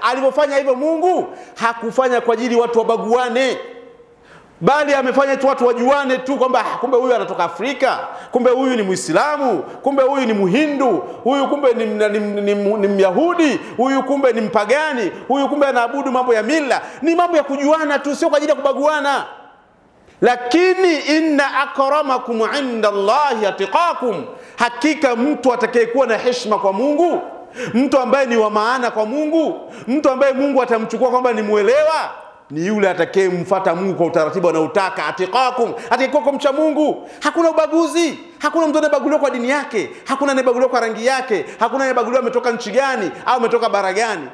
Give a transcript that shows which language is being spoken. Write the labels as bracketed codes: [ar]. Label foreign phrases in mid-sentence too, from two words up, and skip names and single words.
[sw] Alipofanya hivyo Mungu hakufanya kwa ajili watu wabaguane, bali amefanya tu watu wajuane tu, kwamba kumbe huyu anatoka Afrika, kumbe huyu ni Muislamu, kumbe huyu ni Muhindu, huyu kumbe ni Myahudi, huyu kumbe ni mpagani, huyu kumbe anaabudu mambo ya mila. Ni mambo ya kujuana tu, sio kwa ajili ya kubaguana. Lakini [ar] إن أكرمكم عند الله أتقاكم, [sw] hakika mtu atakayekuwa na heshima kwa Mungu mtu ambaye ni wa maana kwa Mungu, mtu ambaye Mungu atamchukua kwamba ni muelewa, ni yule atakayemfuata Mungu kwa utaratibu anaotaka. Atikakum, atakayekuwa mcha Mungu. Hakuna ubaguzi, hakuna mtu anayebaguliwa kwa dini yake, hakuna anayebaguliwa kwa rangi yake, hakuna anayebaguliwa ametoka nchi gani au ametoka bara gani.